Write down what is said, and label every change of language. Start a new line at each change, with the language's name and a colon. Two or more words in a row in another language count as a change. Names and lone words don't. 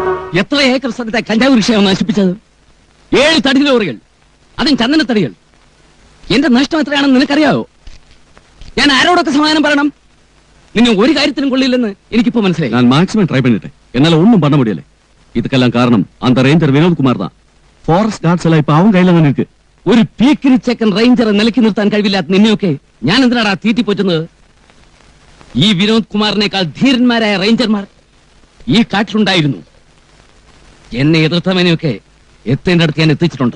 Malayalam: എത്ര ഏക്കർ സ്ഥലത്തെ കഞ്ചാവ് കൃഷിയാണ് നശിപ്പിച്ചത്? 7 തടി ലോറികൾ, അതും ചന്ദനത്തടികൾ. എന്റെ നഷ്ടം എത്രയാണെന്ന് നിനക്കറിയാവോ? ഞാൻ ആരോടൊക്കെ സമാധാനം പറയണം? നിന്നെ ഒരു കാര്യത്തിനും കൊള്ളില്ലെന്ന് എനിക്കിപ്പോ മനസ്സിലായി.
Tamil: நான்
English: maximum try
Tamil: பண்ணிட்டேன். என்னால ஒண்ணும் பண்ண முடியல. இதுக்கெல்லாம் காரணம் அந்த ரேஞ்சர் வினோத் குமார் தான்.
English: forest guards
Malayalam: എല്ലാം ഇപ്പൊ അവൻ കയ്യിൽ തന്നെ ഇരിക്ക്. ഒരു പീക്കിരി ചെക്കൻ റേഞ്ചറെ നിലയ്ക്ക് നിർത്താൻ കഴിവില്ലാത്ത നിന്നെയൊക്കെ ഞാൻ എന്തിനാടാ തീറ്റിപ്പോറ്റുന്നത്? ഈ വിനോദ് കുമാറിനേക്കാൾ ധീരന്മാരായ റേഞ്ചർമാർ ഈ കാട്ടിലുണ്ടായിരുന്നു. എന്നെ എതിർത്തവനെയൊക്കെ എത്തേണ്ട അടുത്ത് ഞാൻ എത്തിച്ചിട്ടുണ്ട്.